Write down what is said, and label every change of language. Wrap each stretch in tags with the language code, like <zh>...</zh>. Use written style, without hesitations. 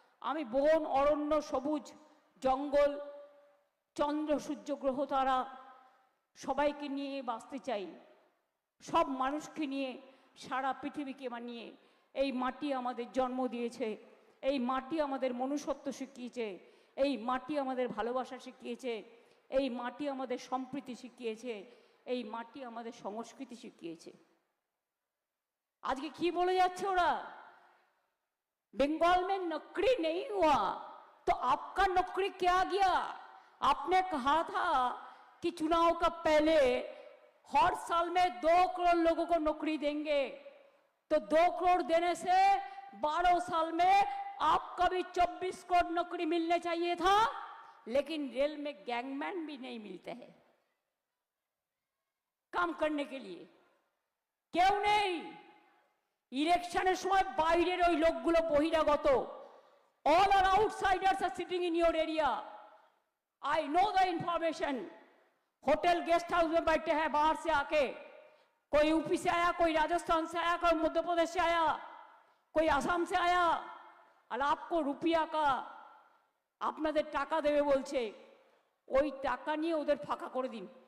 <bn>আমি বন, অরণ্য, সবুজ, জঙ্গল, চন্দ্র, সূর্য, গ্রহ, তারা সবাইকে নিয়ে বাঁচতে চাই, সব মানুষকে নিয়ে, সারা পৃথিবীকে মানিয়ে। এই মাটি আমাদের জন্ম দিয়েছে, এই মাটি আমাদের মনুষ্যত্ব শিখিয়েছে, এই মাটি আমাদের ভালোবাসা শিখিয়েছে, এই মাটি আমাদের সম্প্রীতি শিখিয়েছে, এই মাটি আমাদের সংস্কৃতি শিখিয়েছে। आज की बोले जाच्छे ओरा,</bn> <hi>बंगाल में नौकरी नहीं हुआ, तो आपका नौकरी क्या गया? आपने कहा था कि चुनाव का पहले हर साल में 2 करोड़ लोगों को नौकरी देंगे, तो 2 करोड़ देने से 12 साल में आपका भी 24 करोड़ नौकरी मिलने चाहिए था। लेकिन रेल में गैंगमैन भी नहीं मिलते हैं काम करने के लिए, क्यों नहीं?</hi> <bn>इलेक्शনের সময় বাইরের ওই লোকগুলো বহিরাগত,</bn> <en>all are outsiders are sitting in your area. I know the information.</en> <hi>Hotel guest house में बैठे हैं बाहर से आके, कोई यूपी से आया, कोई राजस्थान से आया, कोई मध्य प्रदेश से आया, कोई आसाम से आया, और आपको रुपया का</hi> <bn>আপনাদের টাকা দেবে বলছে, ওই টাকা নিয়ে ওদের ফাঁকা করে দিন।</bn>